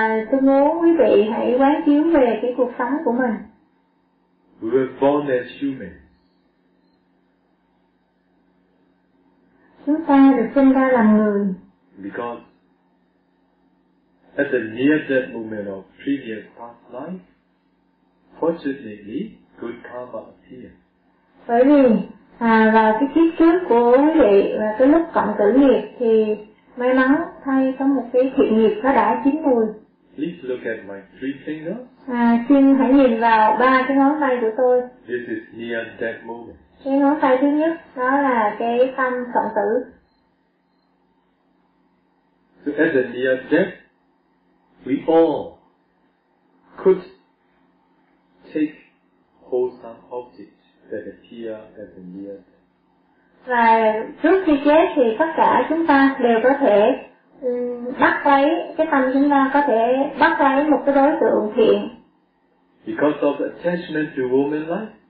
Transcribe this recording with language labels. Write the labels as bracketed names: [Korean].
[Vietnamese] Tôi muốn quý vị hãy quán chiếu về cái cuộc sống của mình. [English] We were born as humans. [Vietnamese] Chúng ta được sinh ra làm người. [English] Because at the near-death moment of previous past life, fortunately, good karma appeared. [Vietnamese] Bởi vì và cái kiếp trước của quý vị và cái lúc cận tử nghiệp thì may mắn thay có một cái thiện nghiệp nó đã chín mùi. [English] Please look at my three fingers. [Vietnamese] Xin hãy nhìn vào ba cái ngón tay của tôi. [English] This is near death moment. [Vietnamese] Cái ngón tay thứ nhất đó là cái tâm cận tử. [English] So at the near death, we all could take wholesome objects that appear as a mirror. [Vietnamese] Và trước khi chết thì tất cả chúng ta đều có thể bắt lấy cái tâm chúng ta có thể bắt lấy một cái đối tượng thiện. [English] Because of attachment to woman life.